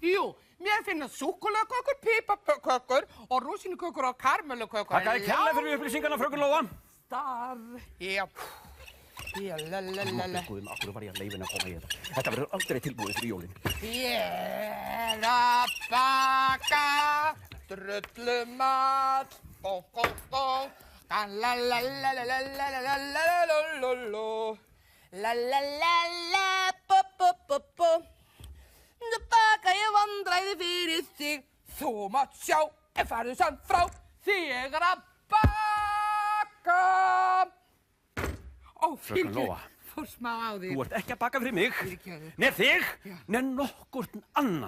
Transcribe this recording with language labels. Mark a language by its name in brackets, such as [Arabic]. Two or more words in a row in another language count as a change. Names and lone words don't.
[Icelandic] Jú, mér finnast súkkulaðkökur, piparkökur og rúsínukökur og karmellukökur. Takk kærlega fyrir upplýsingarna, fröken Lóa. Já. Lalalala. Guðum, af hverju var ég að leyfa henni að koma í þetta? Þetta verður aldrei tilbúið fyrir jólin. Ég er að baka drullumat, bó, bó, bó, lalalala, bó, bó, bó, bó. Nú baka ég vandræði fyrir þig, þú mátt sjá, farðu samt frá, ég er að baka. Ó, Fröken Lóa, fór smá á þig. þú ert ekki að baka fyrir mig, Fyrirgefðu. neð þig, neð nokkurn annan.